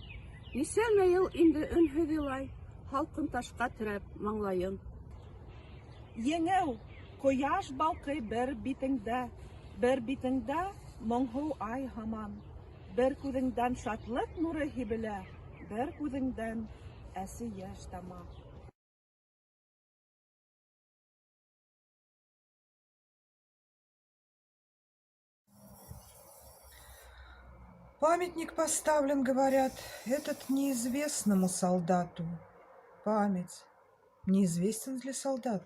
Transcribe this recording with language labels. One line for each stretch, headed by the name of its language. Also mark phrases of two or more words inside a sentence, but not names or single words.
Bashkir: Нисәмә йыл инде өнһөҙ илай, һалҡын ташҡа терәп маңлайын. Еңеү, ҡояш балҡый бер битеңдә моңһоу ай һаман. Бер күҙеңдән шатлыҡ нуры һибелә, бер күҙеңдән әсе йәш тама.
Russian: Памятник поставлен, говорят, этот неизвестному солдату. Память. Неизвестен ли солдат?